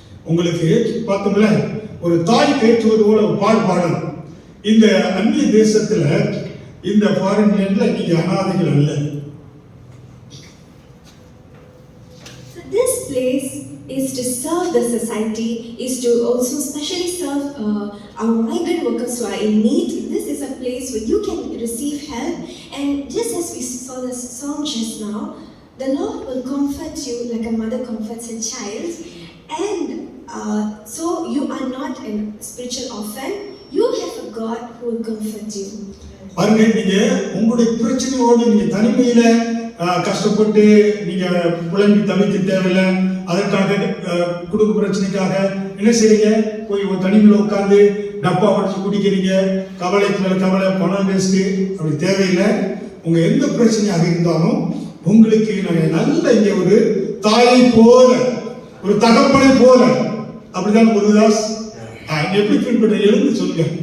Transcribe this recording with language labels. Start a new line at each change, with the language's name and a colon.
Tamil: உங்களுக்கு பார்த்தோம்ல, ஒரு தாய் தேற்றுவது போல ஒரு பாடல். இந்த அந்நிய தேசத்துல, இந்த ஃபாரின் லேண்ட்ல நீங்க அனாதைகள் அல்ல.
English: So this place is to serve the society, is to also specially serve our migrant workers who are in need. This is a place where you can receive help, and just as we saw the song just now, the Lord will comfort you like a mother comforts a child, and so you are not a spiritual orphan. You have a God who will comfort you.
Tamil: பாருங்க, நீங்க உங்களுடைய பிரச்சனையோடு நீங்க தனிமையில கஷ்டப்பட்டு நீங்க புலம்பி தவிக்க தேவையில்லை. அதற்காக குடும்ப பிரச்சனைக்காக என்ன செய்றீங்க? போய் ஒரு தனிமையில உட்கார்ந்து டப்பா உடச்சு குடிக்கிறீங்க. கவலைக்கு மேல கவலை, பணம் வேஸ்ட், அப்படி தேவையில்லை. உங்க எந்த பிரச்சனையாக இருந்தாலும் உங்களுக்கு நாங்கள் நல்ல இங்க ஒரு தாயை போல, ஒரு தகப்பனை போல, அப்படிதான் முருகதாஸ் எப்படி ஃபீல் பண்ற? எழுந்து சொல்லுங்க.